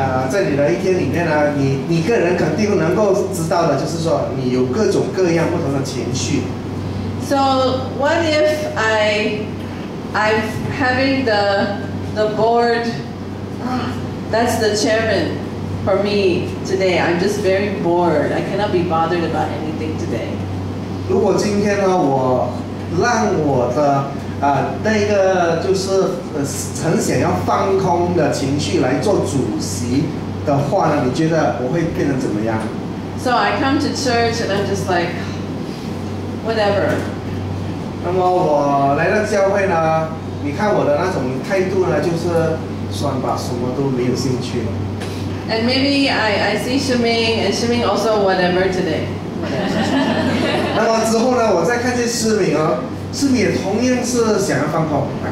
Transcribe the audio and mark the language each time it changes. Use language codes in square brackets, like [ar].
[zh] 在你的一天里面呢，你个人肯定能够知道的，就是说你有各种各样不同的情绪。 [en] So what if I'm having the board? That's the chairman for me today. I'm just very bored. I cannot be bothered about anything today. [zh] 如果今天呢，我让我的那个就是很想要放空的情绪来做主席的话呢，你觉得我会变成怎么样 ？ [en] So I come to church and I'm just like, whatever. [zh] 那么我来到教会呢，你看我的那种态度呢，就是算吧，什么都没有兴趣了。 [en] And maybe I see Shiming and Shiming also whatever today. [zh] 那么之后呢，我再看见思敏哦。是不是也同样是想要放空？